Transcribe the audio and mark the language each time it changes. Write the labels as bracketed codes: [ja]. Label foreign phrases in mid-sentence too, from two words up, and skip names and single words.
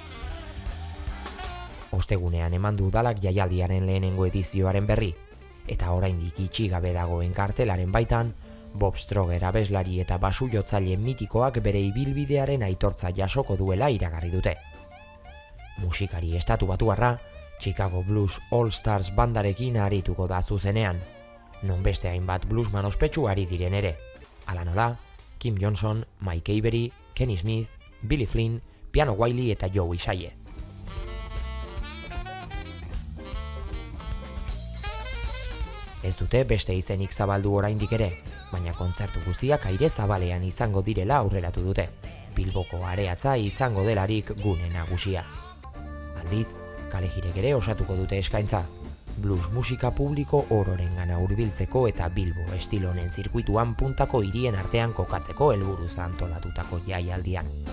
[eu] Ostegunean eman du Udalak jaialdiaren lehenengo edizioaren berri, eta oraindik itxi gabe dagoen kartelaren baitan, Bob Stroger abeslari eta basu jotzaile mitikoak bere ibilbidearen aitortza jasoko duela iragarri dute. Musikari estatubatuarra, Chicago Blues All Stars bandarekin arituko da zuzenean, non beste hainbat bluesman ospetsu ari diren ere. Hala nola, Kim Johnson, Mike Avery, Kenny Smith, Billy Flynn, Piano Wiley eta Joey Shaye. Ez dute beste izenik zabaldu oraindik ere, baina kontzertu guztiak aire zabalean izango direla aurreratu dute. Bilboko areatza izango delarik gune nagusia. Aldiz, kalejirek ere osatuko dute eskaintza, blues musika publiko ororengana hurbiltzeko eta Bilbo estilo honen zirkuituan puntako hirien artean kokatzeko helburuz antolatutako jaialdian.